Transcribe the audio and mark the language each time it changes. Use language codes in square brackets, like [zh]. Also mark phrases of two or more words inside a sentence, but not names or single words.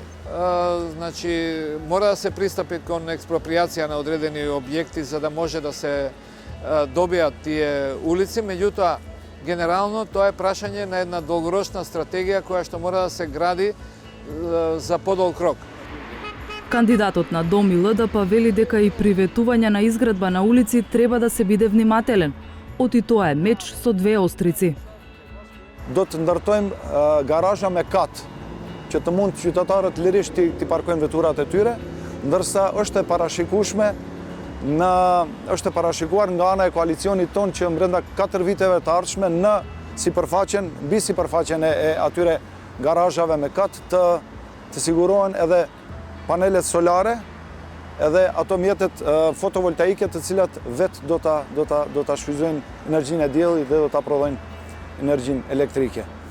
[mk] Значи, мора да се пристапи кон експроприација на одредени објекти за да може да се добијат тие улици, меѓутоа генерално тоа е прашање на една долгорочна стратегија која што мора да се гради за подолг рок. Кандидатот на Дом и ЛДП вели дека и при ветување на изградба на улици треба да се биде внимателен. Оти тоа е меч со две острици. [sq] Do të ndërtojmë garazha me kat, që të mund qytetarët lirisht t'i parkojnë veturat e tyre, ndërsa është e parashikuar nga ana e koalicionit ton që brenda 4 viteve të ardhshme në mbi sipërfaqen e atyre garazhave me kat të sigurohen edhe panelet solare, edhe ato mjetet fotovoltaike të cilat vetë do ta shfrytëzojnë energjinë e diellit dhe do ta prodhojnë energjinë elektrike.